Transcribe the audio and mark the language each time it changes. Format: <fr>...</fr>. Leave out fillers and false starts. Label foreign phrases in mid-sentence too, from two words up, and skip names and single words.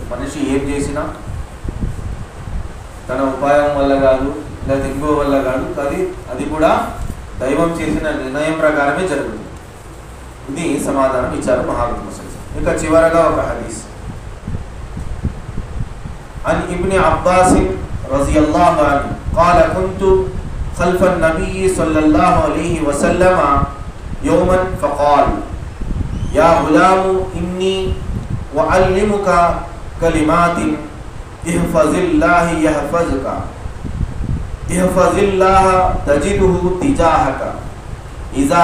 <te>మనిషి ఏం చేసినా తన ఉపాయం వల్ల కాదు, లేదా ఇంకో వల్ల కాదు, అది కూడా దైవం చేసిన నిర్ణయం ప్రకారమే జరుగుతుంది. ఇది సమాధానం ఇచ్చారు మహాగ్రంథ. ఇక చివరగా ఒక హదీస్.</te> <ar>عن ابن عباس رضي الله عنه قال كنت خلف النبي صلى الله عليه وسلم يوما فقال يا غلام إني أعلمك كلمات احفظ الله يحفظك احفظ الله تجده تجاهك إذا</ar>